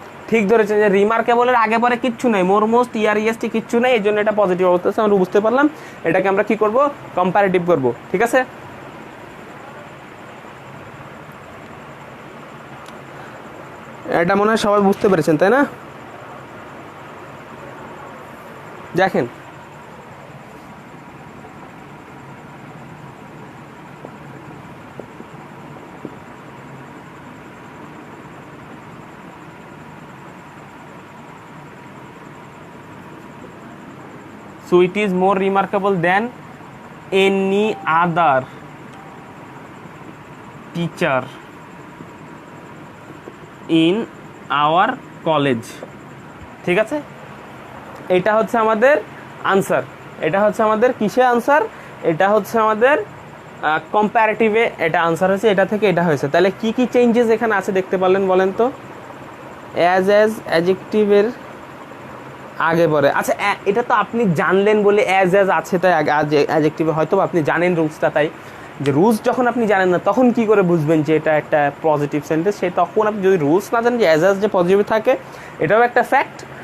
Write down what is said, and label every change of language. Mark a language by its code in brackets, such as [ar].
[bn] ঠিক ধরেছেন যে রিমার্কেবলের আগে পরে কিচ্ছু নাই, মোরমোস্ট ইআরইএসটি কিচ্ছু নাই, এই জন্য এটা পজিটিভ অবস্থা আছে, আমরা বুঝতে পারলাম। এটাকে আমরা কি করব, কম্পারেটিভ করব। ঠিক আছে, এটা মনে হয় সবাই বুঝতে পেরেছেন, তাই না? দেখেন [en] so it is more remarkable than any other teacher in our college। [bn] ঠিক আছে, এটা হচ্ছে আমাদের আনসার, এটা হচ্ছে আমাদের কিসে আনসার, এটা হচ্ছে আমাদের কম্পারেটিভে এটা আনসার হয়েছে, এটা থেকে এটা হয়েছে। তাহলে কি কি চেঞ্জেস এখানে আছে দেখতে পারলেন বলেন তো? অ্যাজ অ্যাডজেক্টিভের আগে পরে, আচ্ছা এটা তো আপনি জানলেন বলে অ্যাজ আছে, তাই অ্যাডজেক্টিভে হয়তো আপনি জানেন রুলসটা, তাই যে রুলস যখন আপনি জানেন না তখন কি করে বুঝবেন যে এটা একটা পজিটিভ সেন্টেন্স, সে তখন আপনি যদি রুলস না জানেন যে অ্যাজ যে পজিটিভ থাকে, এটাও একটা ফ্যাক্ট।